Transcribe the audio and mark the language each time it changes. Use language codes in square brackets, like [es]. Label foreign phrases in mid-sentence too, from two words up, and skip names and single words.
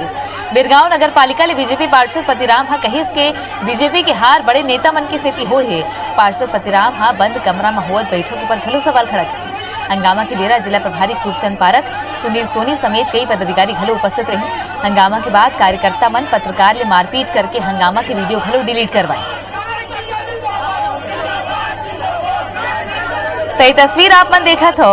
[hne] बिरगांव नगर पालिका ले बीजेपी पार्षद पतिराम हा कहिस के बीजेपी के हार बड़े नेता मन के सेती हो है। पार्षद पतिराम हा बंद कमरा में होवत बैठक पर घलो सवाल खड़ा किए। हंगामा के बेरा जिला प्रभारी खूबचंद पारक, सुनील सोनी समेत कई पदाधिकारी घलो उपस्थित रहे। हंगामा के बाद कार्यकर्ता मन पत्रकार ले मारपीट करके हंगामा के वीडियो घलो डिलीट करवाए। तो तस्वीर आप मन देखा थो।